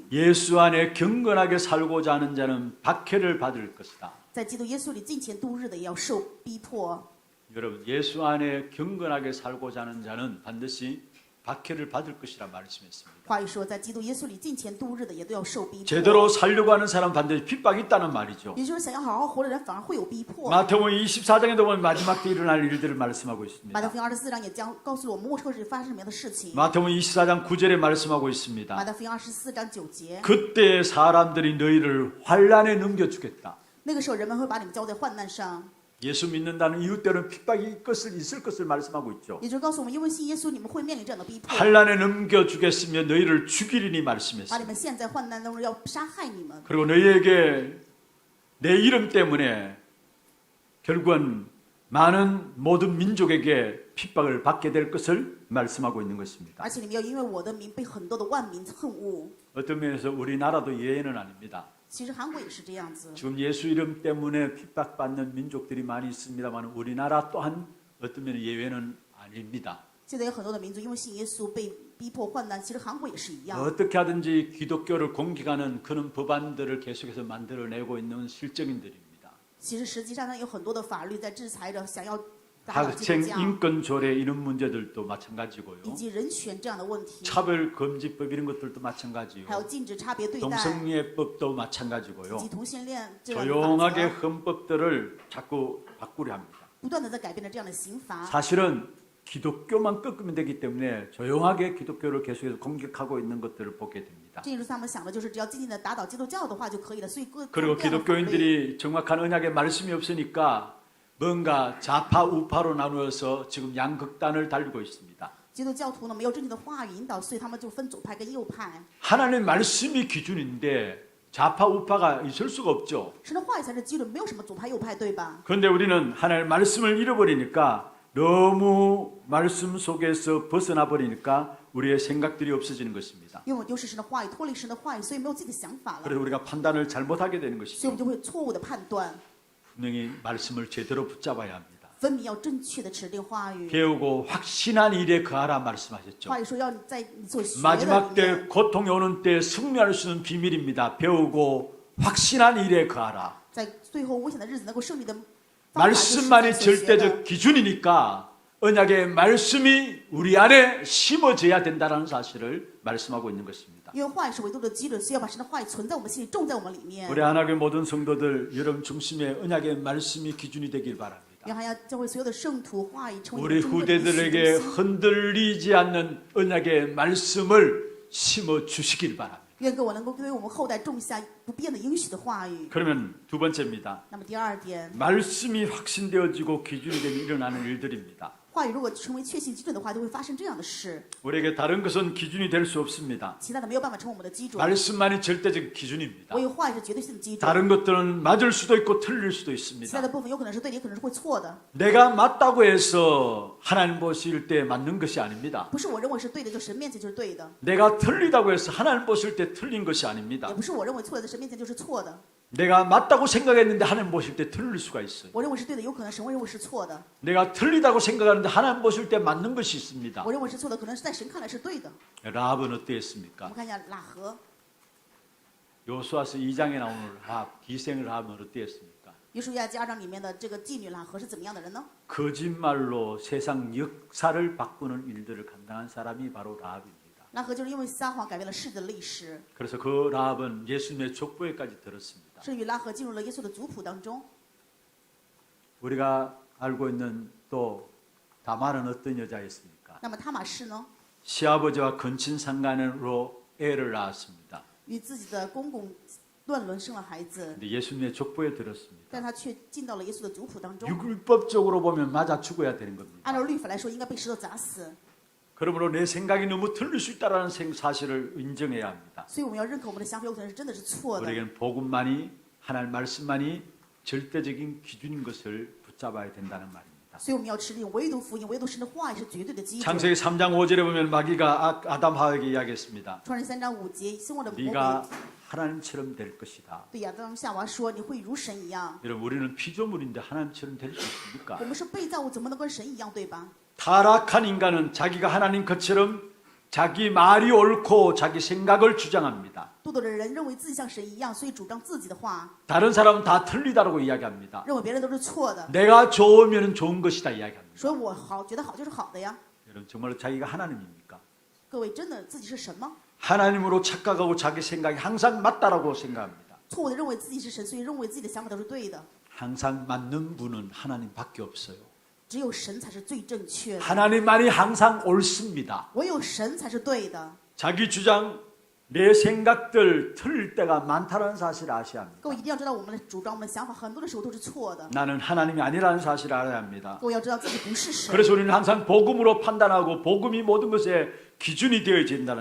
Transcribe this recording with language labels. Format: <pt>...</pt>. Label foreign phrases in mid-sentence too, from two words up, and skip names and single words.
<ko>예수 안에 경건하게 살고자 하는 자는 박해를 받을 것이다.</ko> <zh>在基督耶稣里敬虔度日的，也要受逼迫。</zh> <ko>여러분, 예수 안에 경건하게 살고자 하는 자는 반드시 박해를 받을 것이라 말씀했습니다.</ko> <zh>话语说，在基督耶稣里敬虔度日的，也都要受逼迫。</zh> <ko>제대로 살려고 하는 사람은 반드시 핍박이 있다는 말이죠.</ko> <zh>也就是想要好好活的人，反而会有逼迫。</zh> <ko>마태복음 24장에도 보면 마지막 때 일어날 일들을 말씀하고</ko> <zh>马</zh> <ko>있습니다.</ko> <zh>太福音24章也将告诉我们末后日发生什么样的事情。</zh> <ko>마태복음 24장 9절에 말씀하고</ko> <zh>马</zh> <ko>있습니다.</ko> <zh>太福音24章9节，</zh> <ko>그때 사람들이 너희를 환란에 넘겨주겠다.</ko> <zh>那个时候人们会把你们交在患难上，</zh> <ko>예수 믿는다는 이유대로는 핍박이 있을 것을 말씀하고 있죠.</ko> <zh>也就是告诉我们，因为信耶稣，你们会面临这样的逼迫，</zh> <ko>환란에 넘겨주겠으며 너희를 죽이리니</ko> <zh>把</zh> <ko>말씀했습니다.</ko> <zh>你们陷在患难当中，要杀害你们。</zh> <ko>그리고 너희에게 내 이름 때문에 결국은 많은 모든 민족에게 핍박을 받게 될 것을 말씀하고 있는 것입니다.</ko> <zh>而且你们要因为我的名被很多的万民恨恶。</zh> <ko>어떤 면에서 우리나라도 예외는 아닙니다.</ko> <zh>其实韩国也是这样子，</zh> <ko>지금 예수 이름 때문에 핍박받는 민족들이 많이 있습니다만 우리나라 또한 어떤 면에 예외는 아닙니다.</ko> <zh>现在有很多的民族因为信耶稣被逼迫患难，其实韩国也是一样。</zh> <ko>어떻게 하든지 기독교를 공격하는 그런 법안들을 계속해서 만들어내고 있는 실정인들입니다.</ko> <zh>其实实际上呢，有很多的法律在制裁着想要打倒基</zh> <ko>학생</ko> <zh>督教，</zh> <ko>인권 조례 이런 문제들도 마찬가지고요.</ko> <zh>以及人权这样的问题，</zh> <ko>차별 금지법 이런 것들도 마찬가지요.</ko> <zh>还有禁止差别对待，</zh> <ko>동성애법도</ko> <zh>以</zh> <ko>마찬가지고요.</ko> <zh>及同性恋这样的</zh> <ko>조용하게</ko> <zh>法则，</zh> <ko>헌법들을 자꾸 바꾸려 합니다.</ko> <zh>不断的在改变着这样的刑罚。</zh> <ko>사실은 기독교만 꺾으면 되기 때문에 조용하게 기독교를 계속해서 공격하고 있는 것들을 보게 됩니다.</ko> <zh>这也就是他们想的，就是只要静静的打倒基督教的话就可以了。所以各</zh> <ko>그리고</ko> <zh>各样的法律</zh> <ko>기독교인들이 정확한 언약의 말씀이 없으니까 뭔가 좌파 우파로 나누어서 지금 양극단을 달리고 있습니다.</ko> <zh>基督教徒呢没有正确的话语引导，所以他们就分左派跟右派。</zh> <ko>하나님의 말씀이 기준인데 좌파 우파가 있을 수가 없죠.</ko> <zh>神的话语才是基准，没有什么左派右派，对吧？</zh> <ko>그런데 우리는 하나님의 말씀을 잃어버리니까 너무 말씀 속에서 벗어나 버리니까 우리의 생각들이 없어지는 것입니다.</ko> <zh>因为我们丢失神的话语，脱离神的话语，所以没有自己的想法了，</zh> <ko>그래서 우리가 판단을 잘못하게 되는</ko> <zh>所以我</zh> <ko>것이죠.</ko> <zh>们就会错误的判断。</zh> <ko>분명히 말씀을 제대로 붙잡아야 합니다.</ko> <zh>分明要正确的持定话语。</zh> <ko>배우고 확신한 일에 거하라 말씀하셨죠.</ko> <zh>话语说要在你所学的</zh> <ko>마지막</ko> <zh>里</zh> <ko>때</ko> <zh>面，</zh> <ko>고통이 오는 때 승리할 수 있는 비밀입니다. 배우고 확신한 일에 거하라.</ko> <zh>在最后危险的日子能够胜利的方法就是</zh> <ko>말씀만이</ko> <zh>在所学的。</zh> <ko>절대적 기준이니까 언약의 말씀이 우리 안에 심어져야 된다는 사실을 말씀하고 있는 것입니다.</ko> <zh>因为话语是唯独的基准，所以要把神的话语存在我们心里，种在我们里面。</zh> <ko>우리 하나님의 모든 성도들 여러분 중심에 언약의 말씀이 기준이 되길 바랍니다.</ko> <zh>愿还要教会所有的圣徒话语成为</zh> <ko>우리</ko> <zh>你们中的</zh> <ko>후대들에게</ko> <zh>中心。</zh> <ko>흔들리지 않는 언약의 말씀을 심어 주시길 바랍니다.</ko> <zh>愿各我能够对我们后代种下不变的应许的话语。</zh> <ko>그러면 두 번째입니다.</ko> <zh>那么第二点，</zh> <ko>말씀이 확신되어지고 기준이 되면 일어나는 일들입니다.</ko> <zh>话语如果成为确信基准的话，就会发生这样的事。</zh> <ko>우리에게 다른 것은 기준이 될 수 없습니다.</ko> <zh>其他的没有办法成为我们的基准，</zh> <ko>말씀만이 절대적 기준입니다.</ko> <zh>唯有话语是绝对性的基准。</zh> <ko>다른 것들은 맞을 수도 있고 틀릴 수도</ko> <zh>其他</zh> <ko>있습니다.</ko> <zh>的部分有可能是对的，也可能是会错的。</zh> <ko>내가 맞다고 해서 하나님 보실 때 맞는 것이 아닙니다.</ko> <zh>不是我认为是对的，就神面前就是对的；</zh> <ko>내가 틀리다고 해서 하나님 보실 때 틀린 것이</ko> <zh>也</zh> <ko>아닙니다.</ko> <zh>不是我认为错的，在神面前就是错的。</zh> <ko>내가 맞다고 생각했는데 하나님 보실 때 틀릴 수가 있어요.</ko> <zh>我认为是对的，有可能神会认为是错的；</zh> <ko>내가 틀리다고 생각하는데 하나님 보실 때 맞는 것이 있습니다.</ko> <zh>我认为是错的，可能是在神看来是对的。</zh> <ko>라합은</ko> <zh>我</zh> <ko>어땠습니까?</ko> <zh>们看一下喇合，</zh> <ko>요수아서 2장에 나오는 라합, 기생 라합은 어땠습니까?</ko> <zh>约书亚记2章里面的这个妓女喇合是怎么样的人呢？</zh> <ko>거짓말로 세상 역사를 바꾸는 일들을 감당한 사람이 바로 라합입니다.</ko> <zh>喇合就是因为撒谎改变了世的历史，</zh> <ko>그래서 그 라합은 예수님의 족보에까지 들었습니다.</ko> <zh>甚至于喇合进入了耶稣的族谱当中。</zh> <ko>우리가 알고 있는 또 다말은 어떤 여자였습니까?</ko> <zh>那么塔玛氏呢，</zh> <ko>시아버지와 근친 상간으로 애를 낳았습니다.</ko> <zh>与自己的公公乱伦生了孩子，</zh> <ko>근데 예수님의 족보에 들었습니다.</ko> <zh>但他却进到了耶稣的族谱当中。</zh> <ko>율법적으로 보면 맞아 죽어야 되는 겁니다.</ko> <zh>按照律法来说，应该被石头砸死。</zh> <ko>그러므로 내 생각이 너무 틀릴 수 있다는 사실을 인정해야 합니다.</ko> <zh>所以我们要认可我们的想法有可能是真的是错的。</zh> <ko>우리에게는 복음만이 하나님 말씀만이 절대적인 기준인 것을 붙잡아야 된다는 말입니다.</ko> <zh>所以我们要持定唯独福音、唯独神的话语是绝对的基准。</zh> <ko>창세기 3장 5절에 보면 마귀가 아담 하에게 이야기했습니다.</ko> <zh>创世3章5节，希望的魔鬼</zh> <ko>네가 하나님처럼 될 것이다.</ko> <zh>对亚当夏娃说：“你会如神一样。</zh> <ko>여러분 우리는 피조물인데 하나님처럼 될 수 있습니까?</ko> <zh>我们是被造物，怎么能跟神一样，对吧？</zh> <ko>타락한 인간은 자기가 하나님 것처럼 자기 말이 옳고 자기 생각을 주장합니다.</ko> <zh>堕落的人认为自己像神一样，所以主张自己的话，</zh> <ko>다른 사람은 다 틀리다라고 이야기합니다.</ko> <zh>认为别人都是错的。</zh> <ko>내가 좋으면 좋은 것이다 이야기합니다.</ko> <zh>所以我好，觉得好就是好的呀。</zh> <ko>여러분 정말로 자기가 하나님입니까?</ko> <zh>各位，真的自己是神吗？</zh> <ko>하나님으로 착각하고 자기 생각이 항상 맞다라고 생각합니다.</ko> <zh>错误的认为自己是神，所以认为自己的想法都是对的。</zh> <ko>항상 맞는 분은 하나님밖에 없어요.</ko> <zh>只有神才是最正确的，</zh> <ko>하나님만이 항상 옳습니다.</ko> <zh>唯有神才是对的。</zh> <ko>자기 주장, 내 생각들 틀릴 때가 많다는 사실을 아셔야 합니다.</ko> <zh>各位一定要知道，我们的主张、我们的想法，很多的时候都是错的。</zh> <ko>나는 하나님이 아니라는 사실을 알아야 합니다.</ko> <zh>各位要知道自己不是神，</zh> <ko>그래서 우리는 항상 복음으로 판단하고 복음이 모든 것의 기준이 되어야 된다는</ko>